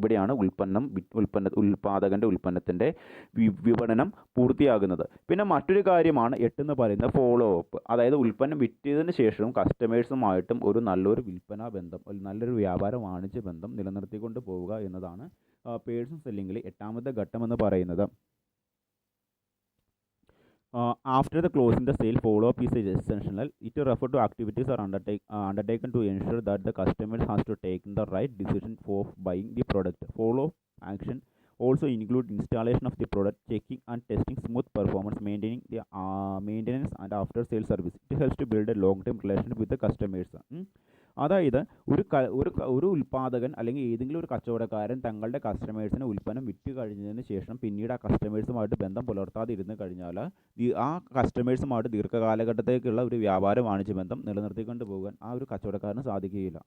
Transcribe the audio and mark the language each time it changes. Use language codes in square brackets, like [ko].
[ml] ഇവിടെയാണ് ഉൽപ്പാദകൻ്റെ ഉൽപ്പന്നത്തിൻ്റെ വിപണനം പൂർത്തിയാകുന്നത്. പിന്നെ മറ്റൊരു കാര്യമാണ് 8 എന്ന് പറയുന്നത് ഫോളോ അപ്പ്. അതായത് ഉൽപ്പന്നം വിറ്റതിന് ശേഷവും കസ്റ്റമേഴ്സുമായിട്ടും ഒരു നല്ലൊരു വിൽപ്പനാ ബന്ധം, നല്ലൊരു വ്യാപാര വാണിജ്യ ബന്ധം നിലനിർത്തിക്കൊണ്ട് പോവുക എന്നതാണ് പേഴ്സണൽ സെല്ലിങ്ങിൽ 8ാമത്തെ ഘട്ടം എന്ന് പറയുന്നത്. [en] After the closing the sale, follow-up is essential. It refers to activities are undertaken to ensure that the customer has to take the right decision for buying the product. Follow-up action also include installation of the product, checking and testing smooth performance, maintaining the maintenance and after sale service. It helps to build a long-term relationship with the customers. [ml] അതായത് ഒരു ഉൽപ്പാദകൻ അല്ലെങ്കിൽ ഏതെങ്കിലും ഒരു കച്ചവടക്കാരൻ തങ്ങളുടെ കസ്റ്റമേഴ്സിന് ഉൽപ്പന്നം വിറ്റ് കഴിഞ്ഞതിന് ശേഷം പിന്നീട് ആ കസ്റ്റമേഴ്സുമായിട്ട് ബന്ധം പുലർത്താതെ ഇരുന്ന് കഴിഞ്ഞാൽ ആ കസ്റ്റമേഴ്സുമായിട്ട് ദീർഘകാലഘട്ടത്തേക്കുള്ള ഒരു വ്യാപാര വാണിജ്യ ബന്ധം നിലനിർത്തിക്കൊണ്ട് പോകാൻ ആ ഒരു കച്ചവടക്കാരന് സാധിക്കുകയില്ല.